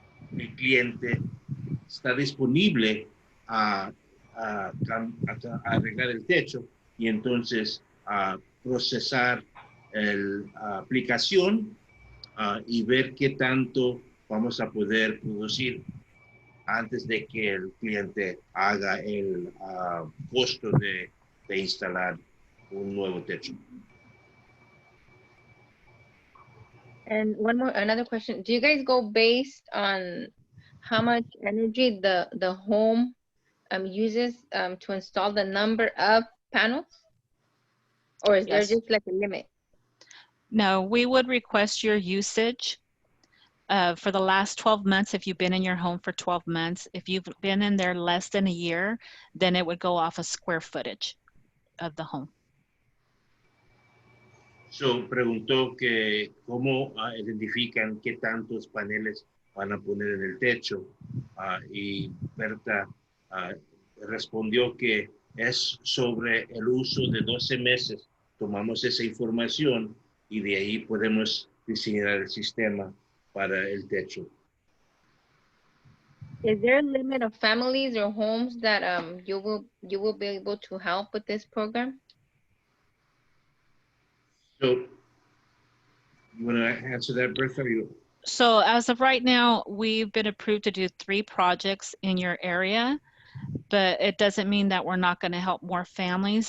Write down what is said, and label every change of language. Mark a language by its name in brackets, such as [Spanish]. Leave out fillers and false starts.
[Spanish] cliente está disponible a arreglar el techo, y entonces procesar la aplicación y ver qué tanto vamos a poder producir antes de que el cliente haga el costo de instalar un nuevo techo. [English] And another question. Do you guys go based on how much energy the home uses to install the number of panels? Or is there just like a limit? No, we would request your usage for the last 12 months. If you've been in your home for 12 months, if you've been in there less than a year, then it would go off a square footage of the home. [Spanish] So, preguntó que cómo identifican qué tantos paneles van a poner en el techo, y Berta respondió que es sobre el uso de 12 meses. Tomamos esa información y de ahí podemos diseñar el sistema para el techo. [English] Is there a limit of families or homes that you will be able to help with this program? So, you want to answer that, Bertha? So as of right now, we've been approved to do 3 projects in your area, but it doesn't mean that we're not going to help more families.